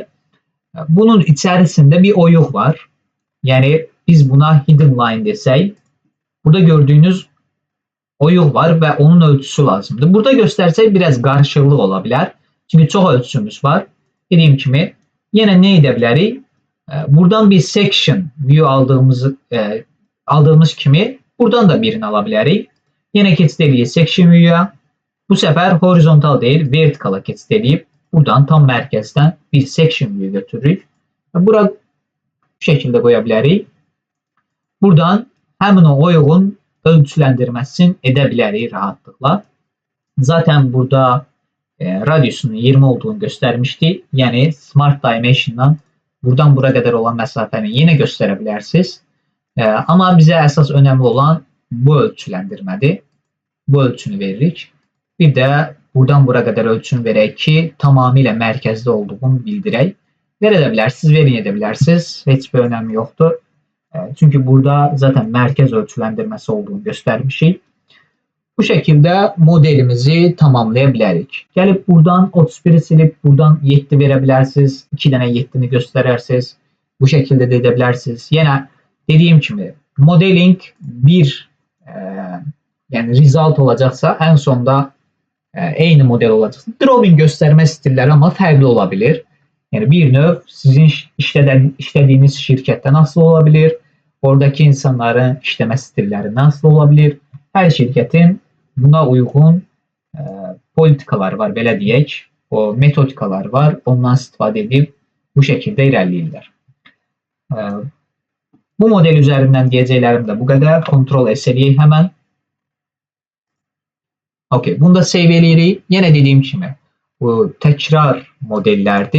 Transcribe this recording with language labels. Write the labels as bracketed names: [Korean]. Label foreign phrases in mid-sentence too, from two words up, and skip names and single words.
[Azerbaijani] Bunun içərisində bir oyuq var. Yəni biz buna [English] hidden line [Azerbaijani] desək, burada gördüyünüz oyuq var və onun ölçüsü lazımdır. Burada göstərsək biraz qarışıqlıq ola bilər. Çünki çox ölçümüz var. Dediyim kimi, yenə nə edə bilərik? Buradan bir [English] section view [Azerbaijani] aldığımız kimi buradan da birini ala bilərik. Yenə keçid edirik [English] section view'a. [Azerbaijani] Bu sefer horizontal değil vertikala keçid edib buradan tam mərkəzdən bir [English] section view [Azerbaijani] götürürük. Bura bu şəkildə qoya bilərik. Buradan həmin o oyuğun ölçüləndirməsini edə bilərik rahatlıqla. [Turkish] Zaten burada radiusunun 20 olduğunu göstermişti. [Azerbaijani] Yani Smart Dimension'dan buradan [Turkish] bura kadar [Azerbaijani] olan mesafəni yenə göstərə bilərsiniz. Ama bizə əsas önemli olan bu ölçüləndirmədir. Bu ölçünü veririk. Bir de buradan [Turkish] bura kadar [Azerbaijani] ölçünü verək ki, tamamilə mərkəzdə olduğunu bildirək. Verə də bilərsiniz, verin edə bilərsiniz. Heç bir önemi yoxdur. Çünkü burada zaten mərkəz ölçüləndirməsi olduğunu göstermişik. [Turkish] Bu şekilde modelimizi tamamlayabiliriz. Gelip buradan 31'i silip buradan 7 verebilirsiniz. 2 tane 7'ni gösterirsiniz. Bu şekilde de edebilirsiniz. Yine dediğim gibi modeling bir yani result olacaksa en sonda aynı model olacaksa. Drawing gösterme stilleri ama farklı olabilir. Yani bir növ sizin işlediğiniz şirkette nasıl olabilir? Oradaki insanların işleme stilleri nasıl olabilir? Her şirketin buna uygun politikalar var, [Azerbaijani] belə deyək. O metodikalar var. Ondan istifadə edib bu şəkildə irəliləyirlər. Bu model üzərindən deyəcəklərim də bu qədər. Ctrl S eləyək həmən. Okay, bunu da save eləyirik. Yenə dediyim kimi bu təkrar modellərdir.